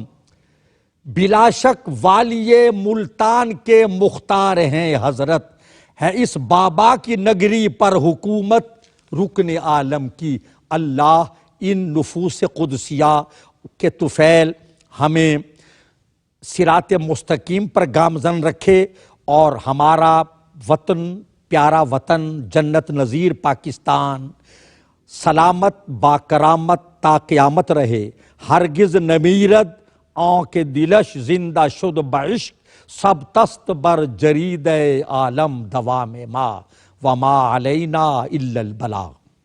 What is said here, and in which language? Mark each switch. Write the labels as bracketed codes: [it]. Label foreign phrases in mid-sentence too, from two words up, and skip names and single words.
[ur] بلا شک والی ملتان کے مختار ہیں حضرت، ہے اس بابا کی نگری پر حکومت رکن عالم کی۔ اللہ ان نفوس قدسیہ کے طفیل ہمیں صراط مستقیم پر گامزن رکھے اور ہمارا وطن، پیارا وطن، جنت نظیر پاکستان سلامت با کرامت تا قیامت رہے۔ [fa] ہرگز نمیرد آن کے دلش زندہ شد بعشق، سب تست بر جرید عالم دوام ما، [ar] وما علینا الا البلاغ۔